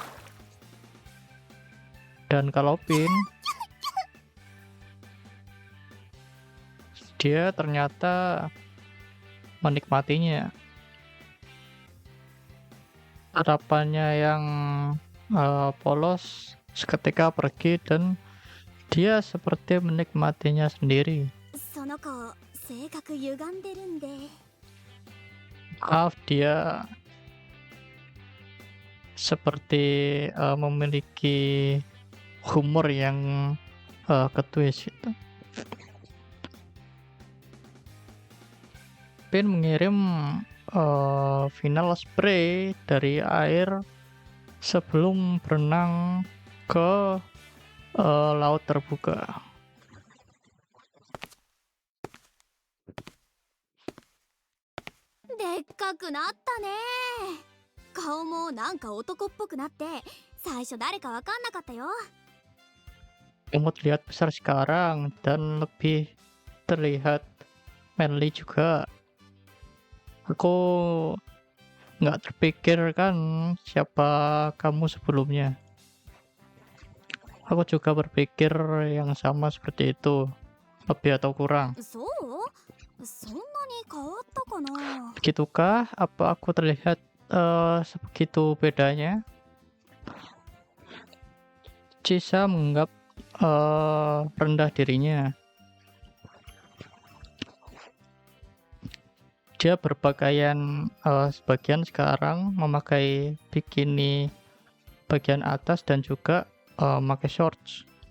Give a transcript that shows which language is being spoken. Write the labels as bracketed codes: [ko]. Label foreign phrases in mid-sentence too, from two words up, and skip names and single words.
[id] Dan kalau Pin, dia ternyata menikmatinya. Tatapannya yang polos seketika pergi dan dia seperti menikmatinya sendiri. [ja] その子性格歪んでるんで。 [id] Maaf, dia seperti memiliki humor yang ketwist itu. Pin mengirim [en] final spray [id] dari air sebelum berenang ke laut terbuka. [ja] でっかくなったね。顔もなんか男っぽくなって最初誰かわかんなかったよ。 [id] Kamu terlihat besar sekarang dan lebih terlihat manly juga. Aku nggak terpikir kan siapa kamu sebelumnya. Aku juga berpikir yang sama seperti itu, lebih atau kurang. [ja] そう？そんなに変わったかな。 [id] Begitukah? Apa aku terlihat sebegitu bedanya. Chisa menganggap rendah dirinya. Dia berpakaian sebagian sekarang memakai bikini bagian atas dan juga memakai shorts.